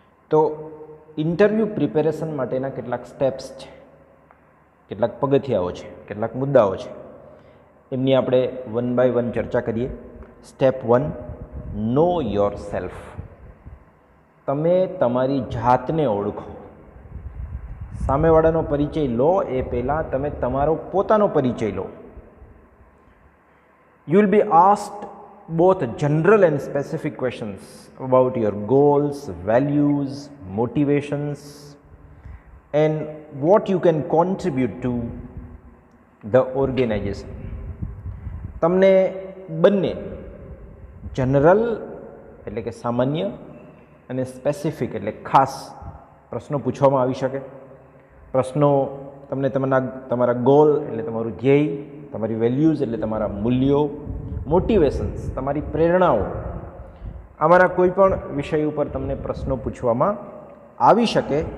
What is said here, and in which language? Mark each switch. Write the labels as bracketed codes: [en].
[gu] તો interview preparation માટેના કેટલાક સ્ટેપ્સ છે, કેટલાક પગથિયાઓ છે, કેટલાક મુદ્દાઓ છે, એમની આપણે [en] one by one [gu] ચર્ચા કરીએ. Step 1, [en] Know yourself. [gu] તમે તમારી જાતને ઓળખો. સામેવાળાનો પરિચય લો એ પહેલાં તમે તમારો પોતાનો પરિચય લો. [en] You will be asked both general and specific questions about your goals, values, motivations, and what you can contribute to the organization. [gu] તમને બંને જનરલ એટલે કે સામાન્ય અને સ્પેસિફિક એટલે ખાસ પ્રશ્નો પૂછવામાં આવી શકે. પ્રશ્નો તમને તમારા ગોલ એટલે તમારું ધ્યેય, તમારી વેલ્યુઝ એટલે તમારા મૂલ્યો, મોટિવેશન્સ તમારી પ્રેરણાઓ, આમાંના કોઈ પણ વિષય ઉપર તમને પ્રશ્નો પૂછવામાં આવી શકે.